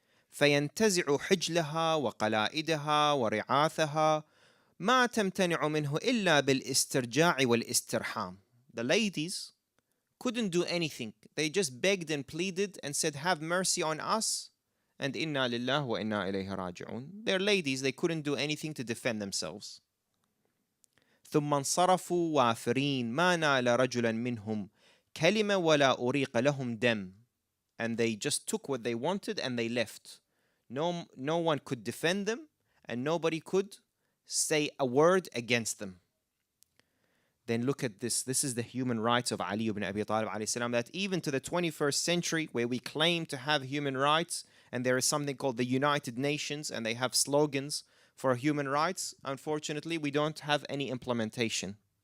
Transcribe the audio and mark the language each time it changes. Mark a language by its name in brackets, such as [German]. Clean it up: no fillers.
[Arabic] فَيَنْتَزِعُ حِجْلَهَا وَقَلَائِدَهَا وَرِعَاثَهَا مَا تَمْتَنِعُ مِنْهُ إِلَّا بِالْإِسْتِرْجَاعِ وَالْإِسْتِرْحَامِ. [English] The ladies couldn't do anything. They just begged and pleaded and said, have mercy on us, and [Arabic] inna lillah wa inna ilayhi raji'un. [English] They're ladies, they couldn't do anything to defend themselves. [Arabic] ثم انصرفوا وافرين ما نال رجلا منهم كلمة ولا أريق لهم دم. [English] And they just took what they wanted and they left. No one could defend them, and nobody could say a word against them. Then look at this. This is the human rights of Ali ibn Abi Talib alayhi salam, that even to the 21st century, where we claim to have human rights, and there is something called the United Nations, and they have slogans for human rights, unfortunately, we don't have any implementation.